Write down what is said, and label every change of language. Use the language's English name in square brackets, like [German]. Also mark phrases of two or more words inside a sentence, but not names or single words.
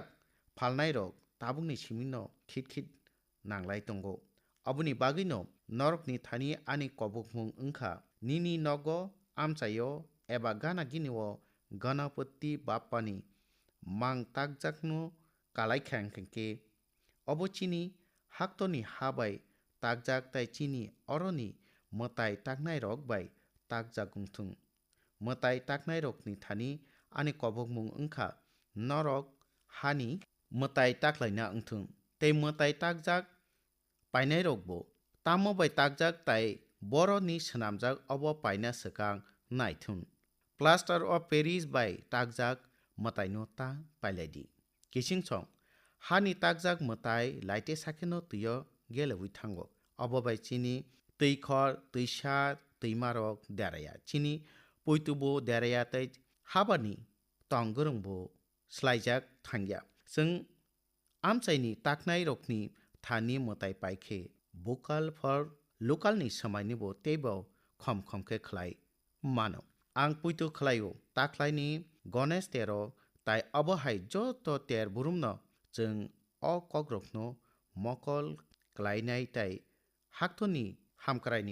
[Bodo] phalnai rok tabukni simingno khit nanglai tongo oboni bagui norokni thani ani kobokmung wngkha nini nogo amchaio eba gana ginio ganapati bappani mang takjakno kalaikha hingke obo chini haktoni ha bai takjak tai chini oroni mwtai taknai rok bai takjak wngthung mwtai taknai rokni thani ani kobokmung wngkha norok hani mwtai taklaina wngthung tei mwtai takjak painai rokbo tamo bai takjak tai boroni swnamjak obo paina swkang naithun [English] plaster of paris [Bodo] bai takjak mwtai no ta pailadi kisingchong hani takjak mwtai laite sakeno twiyo gelebui thango obo bai chini twikhor twisa twimarok deraya chini poitubo deraya tei habani tong gorongbo slaijak thangya chwng amchaini taknai rokni thani mwtai paikhe [English] vocal for local [Bodo] ni samaini bo teibo khom ke khlai mano ang puitu khlaio taklaini Ganesh tero tai abo hai joto ter burumno chwng o kokraokno mokol klainai tai haktoni hamkraini